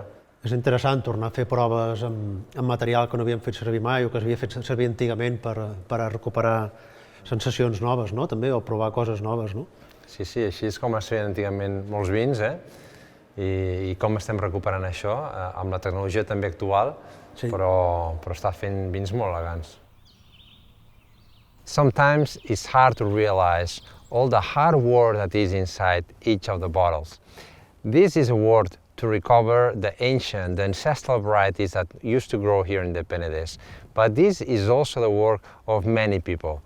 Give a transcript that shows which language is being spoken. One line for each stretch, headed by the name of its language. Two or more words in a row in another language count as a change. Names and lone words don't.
Catalan: És interessant tornar a fer proves amb material que no havíem fet servir mai o que s'havia fet servir antigament per a recuperar sensacions noves, no? També, o provar coses noves, no? Sí, així és com es feien antigament molts vins, i com estem recuperant això amb la tecnologia també actual, però està fent vins molt elegants.
English: Sometimes it's hard to realize all the hard work that is inside each of the bottles. This is a work to recover the ancient, the ancestral varieties that used to grow here in the Penedès. But this is also the work of many people.